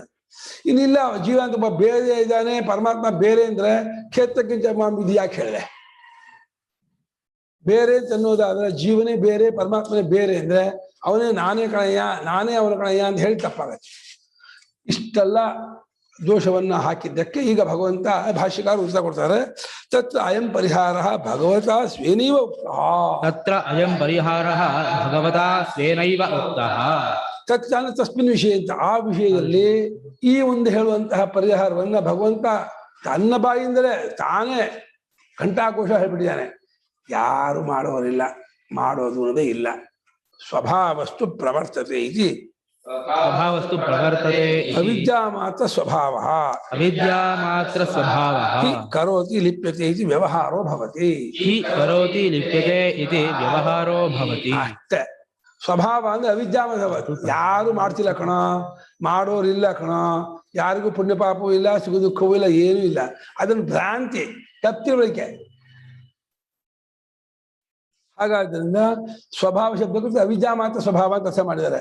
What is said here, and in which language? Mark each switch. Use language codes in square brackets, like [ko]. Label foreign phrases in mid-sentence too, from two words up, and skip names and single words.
[kn] ಇನ್ನಿಲ್ಲ ಜೀವ ಅಂತ ಬೇರೆ ಇದ್ದಾನೆ, ಪರಮಾತ್ಮ ಬೇರೆ ಅಂದ್ರೆ ಕ್ಷೇತ್ರಕ್ಕಿಂತ ಇದು ಯಾಕೆ ಹೇಳಿದೆ? ಬೇರೆ ಅಂತ ಅನ್ನೋದಾದ್ರೆ ಜೀವನೇ ಬೇರೆ, ಪರಮಾತ್ಮನೇ ಬೇರೆ ಅಂದ್ರೆ ಅವನೇ ನಾನೇ ಕಣಯ್ಯ, ನಾನೇ ಅವನ ಕಣಯ್ಯ ಅಂತ ಹೇಳಿ ತಪ್ಪಾಗತ್ತೆ. ಇಷ್ಟೆಲ್ಲ ದೋಷವನ್ನ ಹಾಕಿದ್ದಕ್ಕೆ ಈಗ ಭಗವಂತ ಭಾಷ್ಯಕಾರ ಉತ್ತರ ಕೊಡ್ತಾರೆ. [sa] ತತ್ರ ಅಯಂ ಪರಿಹಾರ ಭಗವತ ಸ್ವೇನೈವ ಉಕ್ತಃ. ತತ್ರ ಅಯಂ ಪರಿಹಾರ ಭಗವತಾ ಸ್ವೇನೈವ ಉಕ್ತಃ. ತತ್ರ ತಸ್ಮಿನ್ ವಿಷಯ [kn] ಅಂತ, ಆ ವಿಷಯದಲ್ಲಿ ಈ ಒಂದು ಹೇಳುವಂತಹ ಪರಿಹಾರವನ್ನ ಭಗವಂತ ತನ್ನ ಬಾಯಿಂದಲೇ ತಾನೇ ಘಂಟಾಕೋಶ ಹೇಳ್ಬಿಟ್ಟಿದ್ದಾನೆ. ಯಾರು ಮಾಡೋರಿಲ್ಲ, ಮಾಡೋದು ಅನ್ನೋದೇ ಇಲ್ಲ. [sa] ಸ್ವಭಾವಸ್ತು ಪ್ರವರ್ತತೆ ಇತಿ. ಸ್ವಭಾವಸ್ತು ಪ್ರವರ್ತತೆ ಅವಿದ್ಯಾ ಮಾತ್ರ ಸ್ವಭಾವ. ಅವಿದ್ಯಾ ಮಾತ್ರ ಸ್ವಭಾವ. ಹಿ ಕರೋತಿ ಲಿಪ್ಯತೆ ಇತಿ ವ್ಯವಹಾರೋ ಭವತಿ. ಹಿ ಕರೋತಿ ಲಿಪ್ಯತೆ ಇತಿ ವ್ಯವಹಾರೋ ಭವತಿ. [kn] ಅಷ್ಟೇ. ಸ್ವಭಾವ ಅಂದ್ರೆ [sa] ಅವಿದ್ಯಾ ಮಾತ್ರ. [kn] ಯಾರು ಮಾಡ್ತಿಲ್ಲ ಕಣ, ಮಾಡೋರಿಲ್ಲ ಕಣ, ಯಾರಿಗೂ ಪುಣ್ಯ ಪಾಪವೂ ಇಲ್ಲ, ಸುಖ ದುಃಖವೂ ಇಲ್ಲ, ಏನೂ ಇಲ್ಲ. ಅದನ್ನು ಭ್ರಾಂತಿ, ತಪ್ಪಿರಲಿಕ್ಕೆ. ಹಾಗಾದ್ರಿಂದ ಸ್ವಭಾವ ಶಬ್ದಕ್ಕೆ [sa] ಅವಿದ್ಯಾ ಮಾತ್ರ ಸ್ವಭಾವ [kn] ಅಂತ ಅರ್ಥ ಮಾಡಿದ್ದಾರೆ.